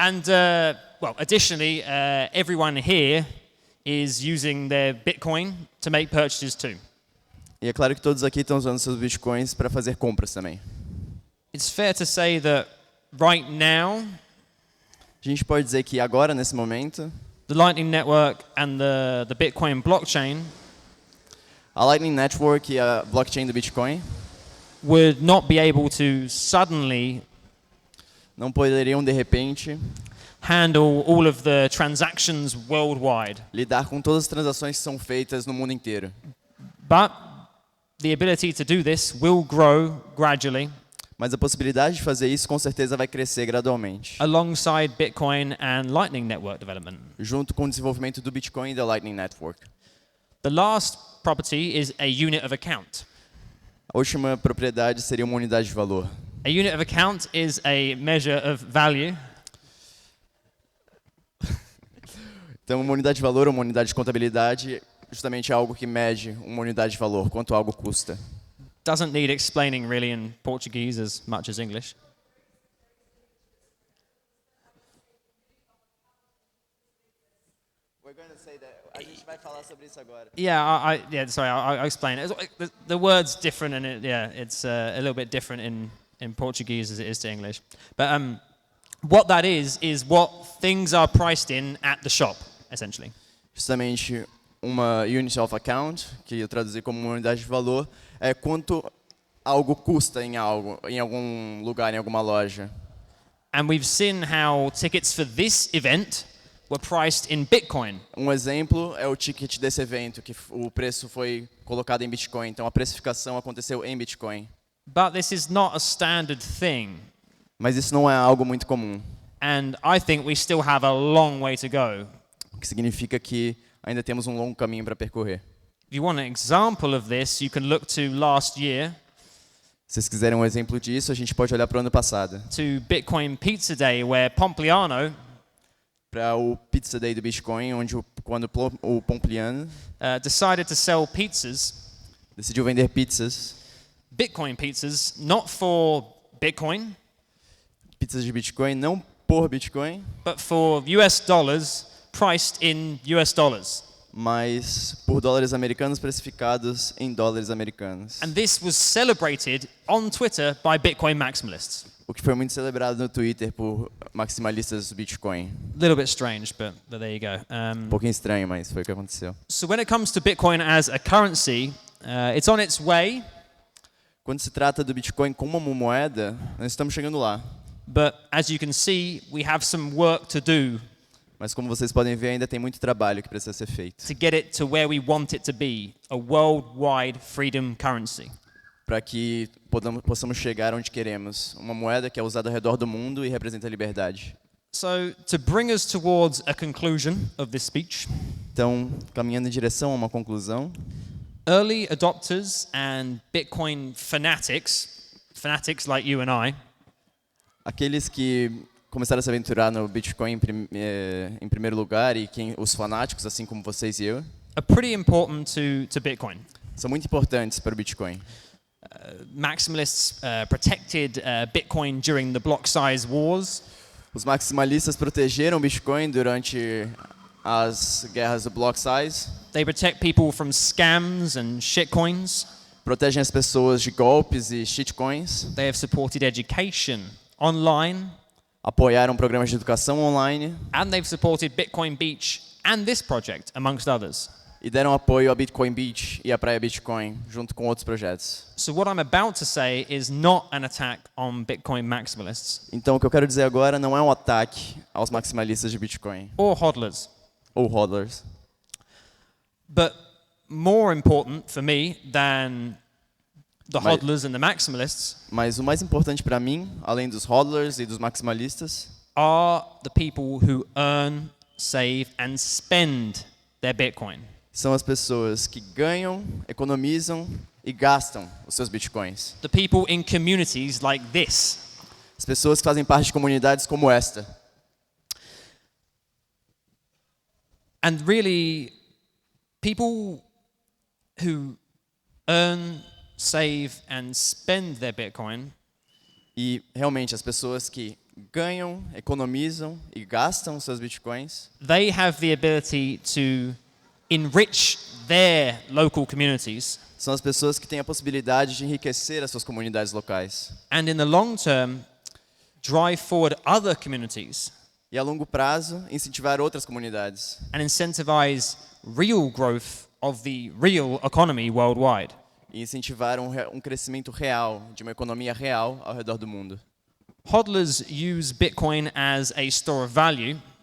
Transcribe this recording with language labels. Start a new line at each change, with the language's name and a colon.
English: And, additionally, everyone here is using their Bitcoin to make purchases too.
Portuguese: E é claro que todos aqui estão usando seus Bitcoins para fazer compras também.
English: It's fair to say that right now,
Portuguese: A gente pode dizer que agora, nesse momento,
English: the Lightning Network and the Bitcoin blockchain
Portuguese: a Lightning Network e a blockchain do Bitcoin
English: would not be able to suddenly
Portuguese: não poderiam, de repente,
English: handle all of the transactions worldwide.
Portuguese: lidar com todas as transações que são feitas no mundo inteiro.
English: But the ability to do this will grow gradually
Portuguese: Mas a possibilidade de fazer isso com certeza vai crescer gradualmente,
English: alongside Bitcoin and Lightning Network development.
Portuguese: junto com o desenvolvimento do Bitcoin e da Lightning Network.
English: The last property is a unit of account.
Portuguese: A última propriedade seria uma unidade de valor.
English: A unit of account is a measure of value
Portuguese: Então, uma unidade de valor, uma unidade de contabilidade, justamente é algo que mede uma unidade de valor, quanto algo custa.
English: doesn't need explaining really in Portuguese as much as English.
Portuguese: A gente vai falar sobre isso agora.
English: I'll explain it. The word's different, and it's a little bit different in Portuguese as it is to English. But what that is what things are priced in at the shop, essentially.
Portuguese: Justamente uma unit of account, que eu traduzi como uma unidade de valor, é quanto algo custa em algum lugar, em alguma loja.
English: And we've seen how tickets for this event were priced in Bitcoin.
Portuguese: Um exemplo é o ticket desse evento, que o preço foi colocado em Bitcoin, então a precificação aconteceu em Bitcoin.
English: But this is not a standard thing.
Portuguese: Mas isso não é algo muito comum,
English: And I think we still have a long way to go.
Portuguese: o que significa que ainda temos um longo caminho para percorrer.
English: If you want an example of this, you can look to last year,
Portuguese: Se vocês quiserem um exemplo disso, a gente pode olhar para o ano passado,
English: to Bitcoin Pizza Day, where Pompliano
Portuguese: para o Pizza Day do Bitcoin, quando o Pompliano
English: decided to sell pizzas,
Portuguese: decidiu vender pizzas,
English: Bitcoin pizzas, not for Bitcoin,
Portuguese: pizzas de Bitcoin, não por Bitcoin,
English: but for US dollars, priced in US dollars.
Portuguese: mas por dólares americanos precificados em dólares americanos.
English: And this was celebrated on Twitter by Bitcoin maximalists.
Portuguese: O que foi muito celebrado no Twitter por maximalistas do Bitcoin.
English: A little bit strange, but there you go.
Portuguese: Um pouquinho estranho, mas foi o que aconteceu.
English: So when it comes to Bitcoin as a currency, it's on its way,
Portuguese: Quando se trata do Bitcoin como uma moeda, nós estamos chegando lá.
English: but as you can see, we have some work to do
Portuguese: Mas como vocês podem ver, ainda tem muito trabalho que precisa ser feito
English: to get it to where we want it to be, a worldwide freedom currency.
Portuguese: para que possamos chegar onde queremos. Uma moeda que é usada ao redor do mundo e representa a liberdade.
English: So to bring us towards a conclusion of this speech,
Portuguese: Então, caminhando em direção a uma conclusão,
English: early adopters and Bitcoin fanatics like you and I,
Portuguese: aqueles que começaram a se aventurar no Bitcoin em primeiro lugar e os fanáticos, assim como vocês e eu,
English: are pretty important to Bitcoin.
Portuguese: são muito importantes para o Bitcoin.
English: Maximalists protected Bitcoin during the block size wars.
Portuguese: Os maximalistas protegeram o Bitcoin durante as guerras do block size,
English: They protect people from scams and shitcoins.
Portuguese: protegem as pessoas de golpes e shitcoins,
English: They have supported education online,
Portuguese: apoiaram programas de educação online
English: and they've supported Bitcoin Beach and this project, amongst others.
Portuguese: e deram apoio à Bitcoin Beach e à Praia Bitcoin, junto com outros projetos.
English: So what I'm about to say is not an attack on Bitcoin maximalists
Portuguese: Então, o que eu quero dizer agora não é um ataque aos maximalistas de Bitcoin
English: or hodlers.
Portuguese: ou hodlers.
English: But more important for me than the
Portuguese: Mas-
English: hodlers and the maximalists
Portuguese: Mas o mais importante para mim, além dos hodlers e dos maximalistas,
English: are the people who earn, save, and spend their Bitcoin.
Portuguese: são as pessoas que ganham, economizam e gastam os seus bitcoins.
English: The people in communities like this.
Portuguese: As pessoas que fazem parte de comunidades como esta.
English: And really, people who earn, save, and spend their Bitcoin
Portuguese: E realmente as pessoas que ganham, economizam e gastam os seus bitcoins,
English: they have the ability to enrich their local communities
Portuguese: são as pessoas que têm a possibilidade de enriquecer as suas comunidades locais.
English: and in the long term drive forward other communities
Portuguese: E a longo prazo, incentivar outras comunidades.
English: and incentivize real growth of the real economy worldwide.
Portuguese: E incentivar um crescimento real, de uma economia real ao redor do mundo.
English: Hodlers use Bitcoin as a store of value,